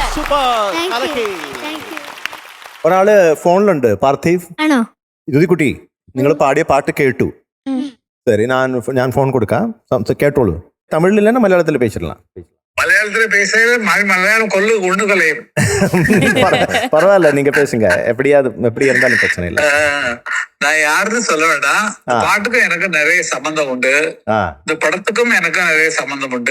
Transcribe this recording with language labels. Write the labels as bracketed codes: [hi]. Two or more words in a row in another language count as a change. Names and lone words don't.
[ml] സൂപ്പർ [en] Thank you. Thank you. [ml] ഒരാള് ഫോണിലുണ്ട്, പാർത്ഥീവ്. ആണോ? ജ്യോതിക്കുട്ടി, നിങ്ങൾ പാടിയ പാട്ട് കേട്ടു. சரி, ഞാൻ ഫോൺ കൊടുക്കാം, കേട്ടോളൂ. [ta] തമിഴിൽ இல்லைன்னா മലയാളത്തിൽ பேசிடலாம். மலையாளத்துல பேசுறது மலையாளம் கொண்டு கொள்ளையும். பரவாயில்ல, நீங்க பேசுங்க. எப்படி இருந்தாலும் பிரச்சனை இல்லை. நான் யாருன்னு சொல்ல வேண்டாம். பாட்டுக்கும் எனக்கு நிறைய சம்பந்தம் உண்டு, இந்த படத்துக்கும் எனக்கும் நிறைய சம்பந்தம் உண்டு.